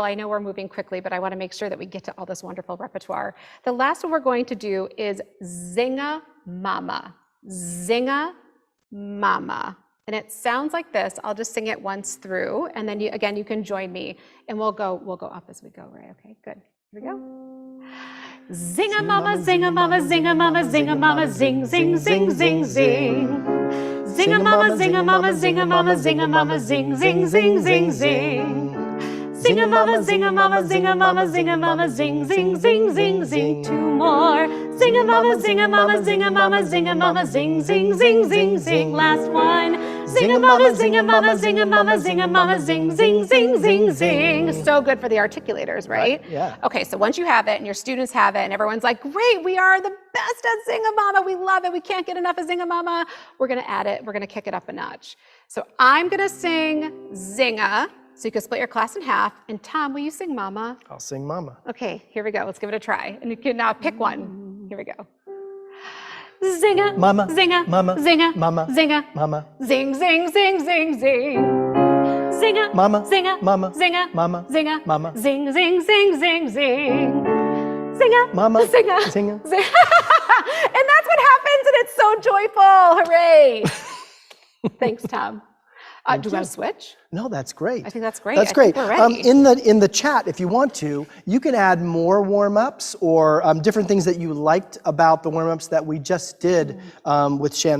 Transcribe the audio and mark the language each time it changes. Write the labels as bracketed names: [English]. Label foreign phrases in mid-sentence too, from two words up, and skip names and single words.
[English] I know we're moving quickly, but I want to make sure that we get to all this wonderful repertoire. The last one we're going to do is Zinga Mama. Zinga Mama. And it sounds like this. I'll just sing it once through, and then you can join me, and we'll go up as we go, right? Okay, good. Here we go. Zinga mama, zinga mama, zinga mama, zinga mama, zing, zing, zing, zing, zing. Zinga mama, zinga mama, zinga mama, zinga mama, zing, zing, zing, zing, zing. Zinga mama, zinga mama, zinga mama, zinga mama, zing, zing, zing, zing, zing. 2 more. Zinga mama, zinga mama, zinga mama, zinga mama, zing, zing, zing, zing, zing. Last one. Zinga mama, zinga mama, zinga mama, zinga mama, zing, zing, zing, zing, zing. So good for the articulators, right? Yeah. Okay, so once you have it and your students have it and everyone's like, great, we are the best at Zinga Mama, we love it, we can't get enough of Zinga Mama, we're gonna add it, we're gonna kick it up a notch. So I'm gonna sing Zinga, so you can split your class in half, and Tom, will you sing Mama? I'll sing Mama. Okay, here we go, let's give it a try. And you can now pick one, here we go. Zinga, Mama, zinga, Mama, zinga, Mama, zinga, Mama, zing, zing, zing, zing, zing. Zinga, Mama, zinga, Mama, zinga, Mama, zinga, Mama, zing, zing, zing, zing, zing. Zinga, Mama, zinga, zinga. zing. And that's what happens, and it's so joyful. Hooray! Thanks, Tom. Do you want to switch? No, that's great. I think that's great. That's great. We're ready. In the chat, if you want to, you can add more warm-ups or different things that you liked about the warm-ups that we just did with Shanna.